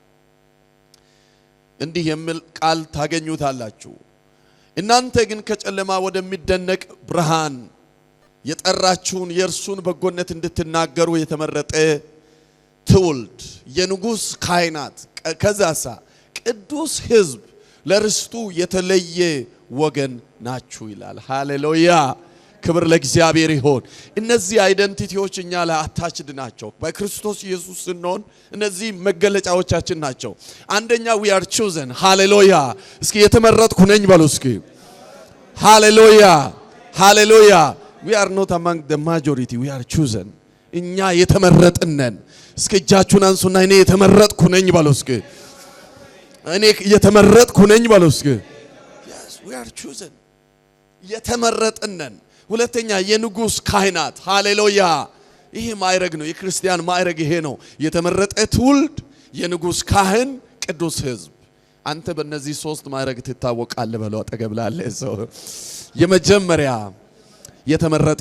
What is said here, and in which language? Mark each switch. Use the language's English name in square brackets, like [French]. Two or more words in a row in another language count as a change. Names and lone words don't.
[Amharic] እንዲህ የሚል ቃል ታገኙታላችሁ። እናንተ ግን ከጨለማ ወደሚደነቅ ብርሃን የጠራችሁን የእርሱን በጎነት እንድትናገሩ የተመረጠ ትውልድ የንጉስ ካህናት ከዛሳ ቅዱስ ህዝብ ለርስቱ የተለየ ወገን ናችሁ ይላል። ሃሌሉያ! ክብር ለእግዚአብሔር ይሁን። እነዚህ አይደንቲቲዎች እኛ ላይ አታችድ ናቸው። በክርስቶስ ኢየሱስ ስንሆን እነዚህ መገለጫዎቻችን ናቸው። አንደኛ [English] we are chosen [Amharic] ሃሌሉያ! እስኪ የተመረጥኩ ነኝ በሉ እስኪ። Hallelujah. Hallelujah. [English] We are not among the majority. We are chosen. [Amharic] እኛ የተመረጥን ነን። እስኪ እጃችሁን አንሱና እኔ የተመረጥኩ ነኝ በሉ እስኪ። እኔ የተመረጥኩ ነኝ በሉ እስኪ። [English] Yes, we are chosen. [Amharic] የተመረጥን ነን። ሁለተኛ የንጉስ ካህናት ሃሌሉያ። ይሄ ማዕረግ ነው። የክርስቲያን ማዕረግ ይሄ ነው። የተመረጠ ትውልድ፣ የንጉስ ካህን፣ ቅዱስ ሕዝብ። አንተ በእነዚህ ሶስት ማዕረግ ትታወቃለህ በለው አጠገብ ላለ ሰው። የመጀመሪያ የተመረጥክ